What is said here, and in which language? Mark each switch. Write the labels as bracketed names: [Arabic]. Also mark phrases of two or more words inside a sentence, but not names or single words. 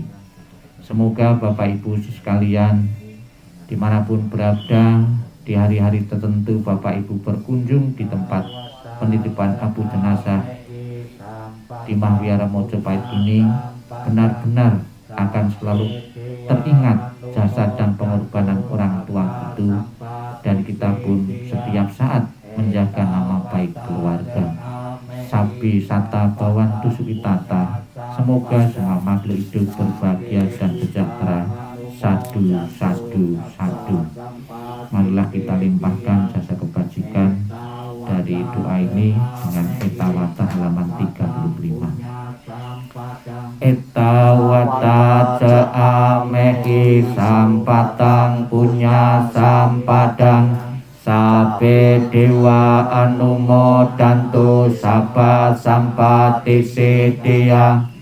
[Indonesian] Semoga Bapak Ibu sekalian dimanapun berada, di hari-hari tertentu Bapak Ibu berkunjung di tempat penitipan abu jenazah di Mahwiara Mojopahit ini, benar-benar akan selalu teringat jasa dan pengorbanan orang tua itu, dan kita pun setiap saat menjaga nama baik keluarga. [Pali] Sabi sata bawantu sukitata, [Indonesian] semoga semua makhluk hidup berbahagia dan sejahtera. [Pali] Sadu, sadu, sadu. [Indonesian] Marilah kita limpahkan jasa kebajikan dari doa ini dengan Etawata halaman 35. [Pali] Etawata jaamehi sampatang punya sampadang, sabe dewa anumodantu sapa sampati sedia.